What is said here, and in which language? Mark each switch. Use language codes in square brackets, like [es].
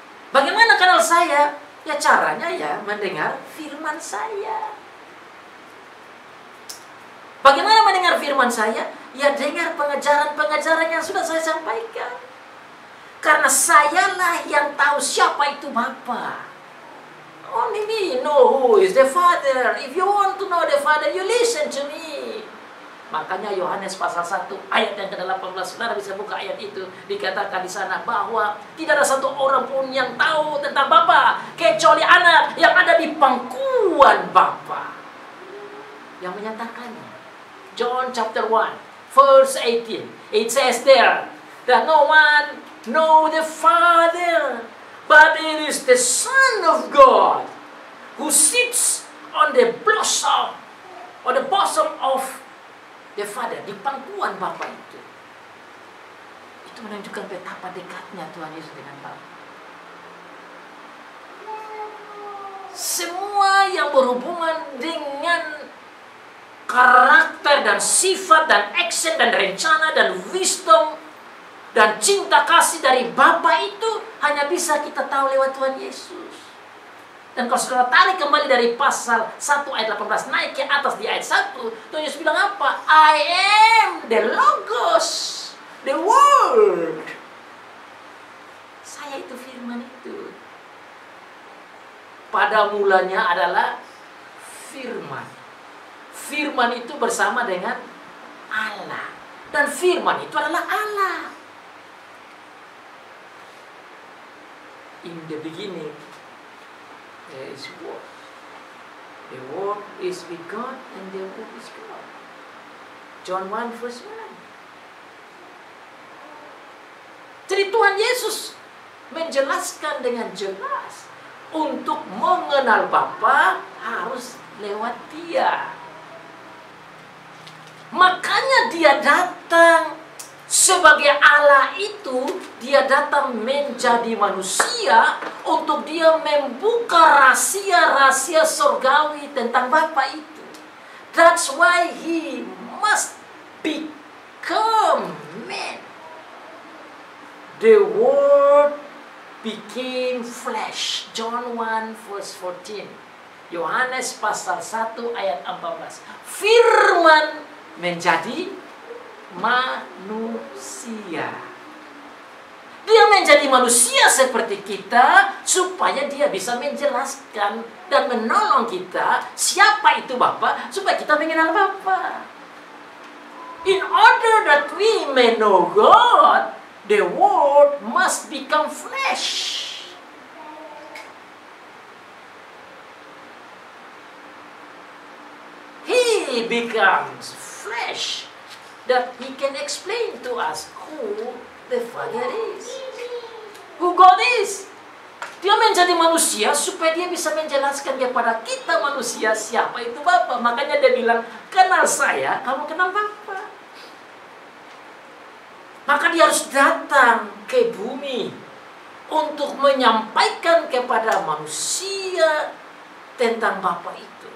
[id] Bagaimana kenal saya? Ya caranya ya mendengar firman saya. Bagaimana mendengar firman saya? Ya dengar pengajaran-pengajaran yang sudah saya sampaikan. Karena sayalah yang tahu siapa itu Bapa. [en] Only me know who is the Father. If you want to know the Father, you listen to me. [id] Makanya Yohanes pasal 1 ayat yang ke-18, saudara bisa buka ayat itu, dikatakan di sana bahwa tidak ada satu orang pun yang tahu tentang Bapa kecuali Anak yang ada di pangkuan Bapa yang menyatakannya. [en] John chapter 1 verse 18, it says there that no one know the Father, but it is the Son of God who sits on the bosom of the Father, [id] di pangkuan Bapa itu. Itu menunjukkan betapa dekatnya Tuhan Yesus dengan Bapa. Semua yang berhubungan dengan karakter dan sifat dan action dan rencana dan wisdom dan cinta kasih dari Bapa itu hanya bisa kita tahu lewat Tuhan Yesus. Dan kalau saudara tarik kembali dari pasal 1 ayat 18 naik ke atas di ayat 1, Tuhan Yesus bilang apa? [en] I am the Logos, the Word. [id] Saya itu firman itu. Pada mulanya adalah firman. Firman itu bersama dengan Allah. Dan firman itu adalah Allah. [en] In the beginning, there is Word. The Word is with God and the Word is God. John 1 verse 1. [id] Jadi Tuhan Yesus menjelaskan dengan jelas, untuk mengenal Bapa harus lewat Dia. Makanya Dia datang sebagai Allah itu, Dia datang menjadi manusia untuk Dia membuka rahasia-rahasia surgawi tentang Bapa itu. [en] That's why He must become man. The Word became flesh. John 1 verse 14. [id] Yohanes pasal 1 ayat 14. Firman menjadi manusia. Dia menjadi manusia seperti kita supaya Dia bisa menjelaskan dan menolong kita siapa itu Bapa, supaya kita mengenal Bapa. [en] In order that we may know God, the Word must become flesh. He becomes flesh, that He can explain to us who the Father is, who God is. [id] Dia menjadi manusia supaya Dia bisa menjelaskan kepada kita manusia siapa itu Bapa. Makanya Dia bilang, kenal saya, kamu kenal Bapa. Maka Dia harus datang ke bumi untuk menyampaikan kepada manusia tentang Bapa itu.